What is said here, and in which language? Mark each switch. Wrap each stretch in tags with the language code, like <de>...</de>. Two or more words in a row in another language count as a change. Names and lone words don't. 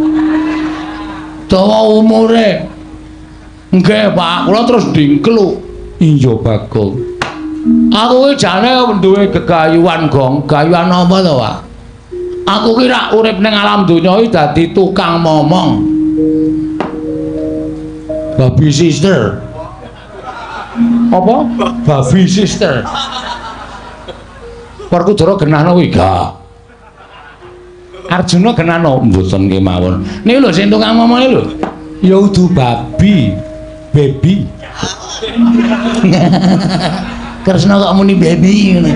<jv>Dawa umure. Nggih, Pak, kula terus dingkluk. Iya, Bagong. Aku ki jane duwe gegayuhan, Gong. Gayuhan apa to, Pak? Aku ki rak urip ning alam donya iki dadi tukang momong.</jv> <en>Baby sister. Apa? Baby sister.</en> <jv>Werkudara genahno kuwi gak. Arjuna genahno mboten kemawon. Niki lho sing tukang momong lho. Ya udu babi. Baby. Kresna kok muni baby ngene.</jv>